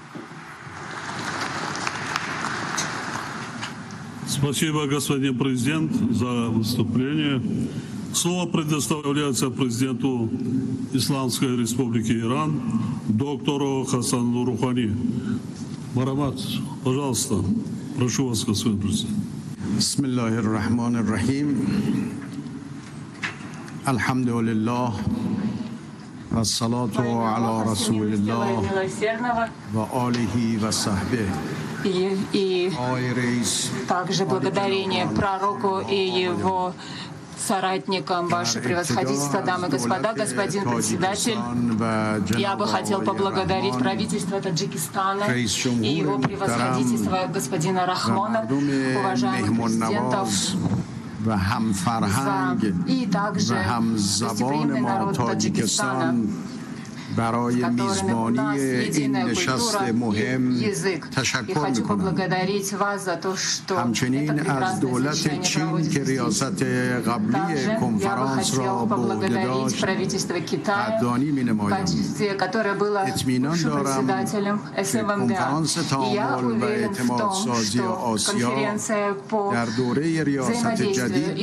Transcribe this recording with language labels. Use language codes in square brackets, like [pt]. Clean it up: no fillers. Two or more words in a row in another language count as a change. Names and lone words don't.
[ru] Спасибо, господин президент, за выступление. Слово предоставляется президенту Исламской Республики Иран, доктору Хасану Рухани. Марамат, пожалуйста, прошу вас, господин президент. [ar] بسم الله الرحمن الرحيم. الحمد لله. والصلاة على رسول الله. وعلى آله وصحبه. [ru] И также благодарение пророку и его соратникам, Ваше Превосходительство, дамы и господа, господин председатель. Я бы хотел поблагодарить правительство Таджикистана и его Превосходительство господина Рахмона, уважаемых президентов, и также гостеприимный народ Таджикистана. [fa] برای میزبانی این نشست مهم تشکر میکنم. همچنین از دولت چین که ریاست قبلی کنفرانس را به عهده داشت قدردانی می‌نمایم. اطمینان دارم که کنفرانس تعامل و اعتمادسازی آسیا در دوره ریاست جدید